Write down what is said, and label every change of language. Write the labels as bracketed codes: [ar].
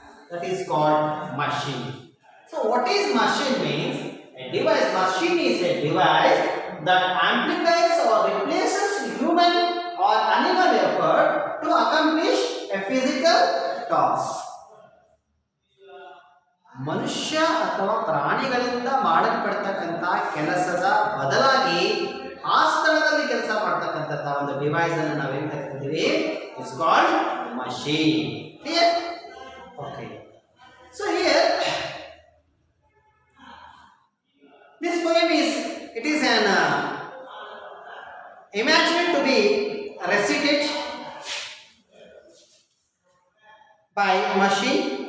[en] That is called machine. So what is machine means? A device. Machine is a device that amplifies or replaces human or animal effort to accomplish a physical task. [kn] ಮನುಷ್ಯ ಅಥವಾ ಪ್ರಾಣಿಗಳಿಂದ ಮಾಡಲ್ಪಡ್ತಕ್ಕಂಥ ಕೆಲಸದ ಬದಲಾಗಿ ಆ ಸ್ಥಳದಲ್ಲಿ ಕೆಲಸ ಮಾಡ್ತಕ್ಕಂಥ ಒಂದು ಡಿವೈಸ್ ಅನ್ನು ನಾವೇನ್ ಕರಿತೀವಿ? [en] It's called machine. Clear? Okay. So here this poem is an imagined to be recited by a machine.